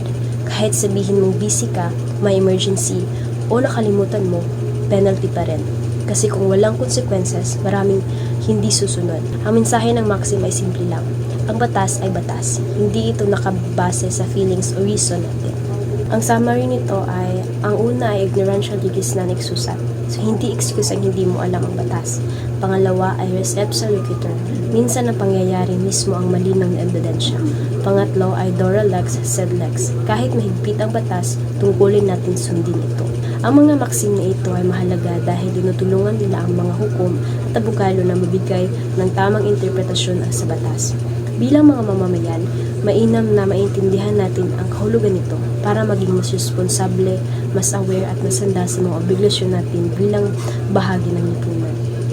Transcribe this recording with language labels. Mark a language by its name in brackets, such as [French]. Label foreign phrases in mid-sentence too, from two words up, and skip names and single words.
[Filipino] Kahit sabihin mong busy ka, may emergency, o nakalimutan mo, penalty pa rin. Kasi kung walang consequences, maraming hindi susunod. Ang mensahe ng maxim ay simple lang. Ang batas ay batas. Hindi ito nakabase sa feelings o reason natin. Ang summary nito ay, ang una ay [Latin] ignorantia legis non excusat. [Filipino] So, hindi excuse ang hindi mo alam ang batas. Pangalawa ay [Latin] res ipsa loquitur. [Filipino] Minsan ang pangyayari mismo ang malinang na ebidensya. Pangatlo ay [Latin] dura lex sed lex. [Filipino] Kahit mahigpit ang batas, tungkulin natin sundin ito. Ang mga maxim na ito ay mahalaga dahil tinutulungan nila ang mga hukom at abogado na mabigay ng tamang interpretasyon sa batas. Bilang mga mamamayan, mainam na maintindihan natin ang kahulugan nito para maging mas responsable, mas aware at nasanda sa mga obligasyon natin bilang bahagi ng lipunan.